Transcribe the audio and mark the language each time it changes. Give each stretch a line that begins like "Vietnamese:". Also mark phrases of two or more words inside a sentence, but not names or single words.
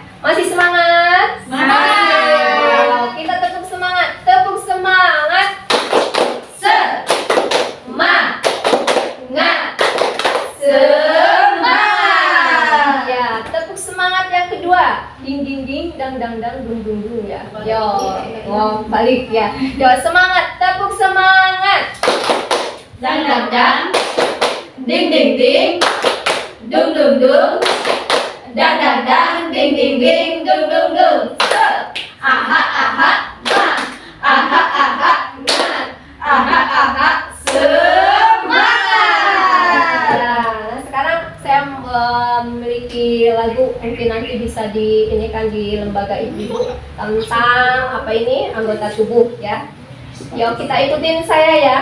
Indonesian: Masih semangat? Semangat. Kita tetap semangat. Tepuk semangat. Semangat. Semangat. Ya, tepuk semangat yang kedua. Ding ding ding, dang dang dang, dung dung dung ya. Yo, balik ya. Yo, semangat. Tepuk semangat. Dang dang dang, ding ding ding, dung dung dung, dang dang dang, ding ding ding, dung dung dung. Aha aha, ma, aha aha, ma, aha aha, semangat. Nah, sekarang saya memiliki lagu, mungkin nanti bisa ini kan di lembaga ibu tentang apa ini anggota tubuh ya. Yuk kita ikutin saya ya.